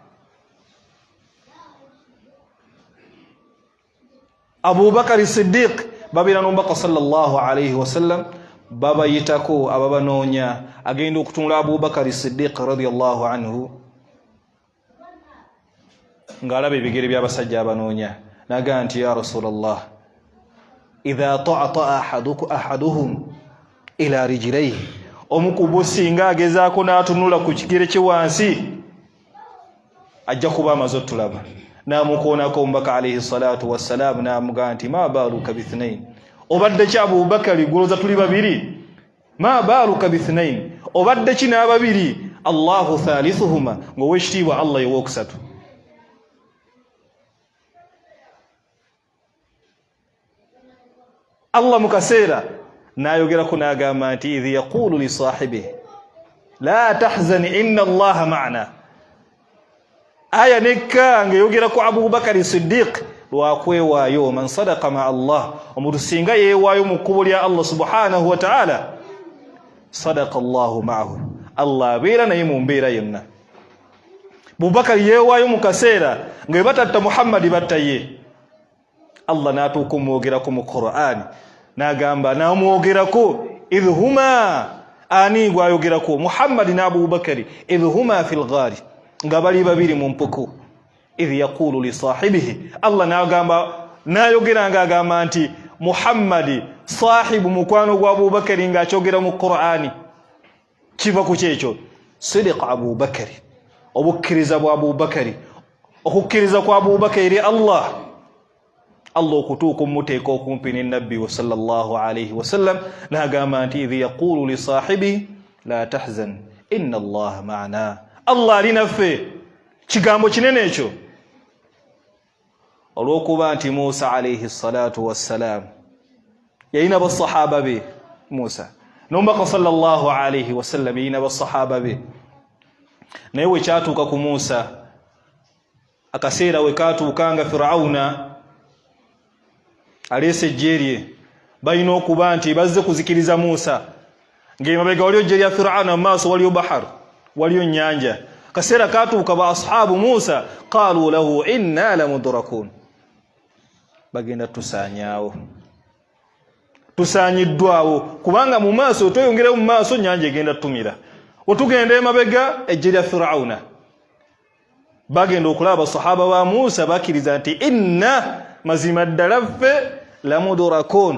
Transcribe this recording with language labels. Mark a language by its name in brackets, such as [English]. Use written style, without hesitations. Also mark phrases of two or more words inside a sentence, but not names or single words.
[Ganda] Abubakar Siddiq babeera n'omubaka [Arabic] صلى الله عليه وسلم, [Ganda] babayitako ababanoonya agenda okutunula Abubakar Siddiq [Arabic] رضي الله عنه [Ganda] ng'alaba ebigere by'abasajja abanoonya, naga nti [Arabic] يا رسول الله إذا طأطأ أحدهم إلى رجليه, [Ganda] omukubu singa agezaako n'atunula ku kigere kye wansi ajja kuba amaze otulaba. N'amukoonako omubaka [Arabic] عليه الصلاة والسلام [Ganda] n'amugaa nti [Arabic] ما بالك باثنين, [Ganda] obadde ki Abubakari gulooza tuli babiri? [Arabic] ما بالك باثنين, [Ganda] obadde ki n'ababiri? [Arabic] الله ثالثهما, [Ganda] ng'owekitiibwa Allah y'owookusatu. Allah mu kaseera n'ayogerako n'agamba nti [Arabic] إذ يقول لصاحبه لا تحزن إن الله معنا. [Ganda] Aya nekka ng'eyogerako Abubakar Siddiq lwakwewaayo, [Arabic] من صدق مع الله, [Ganda] omuntu singa yeewaayo mu kkubo lya Allah [Arabic] سبحانه وتعالى, صدق الله معه, [Ganda] Allah abeera naye mu mbeera yonna. Abubakar yeewaayo mu kaseera nga bwe batatta Muhammad batta ye. Allah n'atuuka omwogerako mu Qur'an n'agamba, n'amwogerako [Arabic] إذ هما, [Ganda] ani gwayogerako? Muhammad ne Abubakari, [Arabic] إذ هما في الغار, [Ganda] nga bali babiri mu mpuku. [Arabic] إذ يقول لصاحبه, [Ganda] Allah n'agamba, n'ayogera ng'agamba nti Muhammad sahibu mukwano gwa Abubakari ng'akyogera mu Qur'ani. Kiva ku kyekyo sidiqa Abubakari, obukkiriza bwa Abubakari, okukkiriza kwa Abubakari eri Allah, Allah okutuuka omuteeka okumpi ne nabbi wa [Arabic] صلى الله عليه وسلم, [Ganda] n'agamba nti [Arabic] إذ يقول لصاحبه لا تحزن إن الله معنا, [Ganda] Allah ali naffe. Kigambo kinene ekyo, olw'okuba nti Musa [Arabic] عليه الصلاة والسلام [Ganda] yalina basahaba be. Musa n'omubaka [Arabic] صلى الله عليه وسلم [Ganda] yalina basahaba be, naye we kyatuuka ku Musa, akaseera we katuuka nga Firawuna aleese ejje lye, balina okuba nti bazze kuzikiriza Musa, ng'emabega waliyo ejje lya Firawuna, mu maaso waliyo bahar, waliyo nnyanja. Kaseera katuuka ba [Arabic] أصحاب موسى قالوا له إنا لمدركون, [Ganda] bagenda tusaanyaawo, tusaanyiddwawo, kubanga mu maaso tweyongerayo mu maaso nnyanja egenda tumira, otugenda emabega ejje lya Firawuna. Bagenda okulaba sahaba ba Musa bakkiriza nti inna, mazima ddala ffe lamudrakun.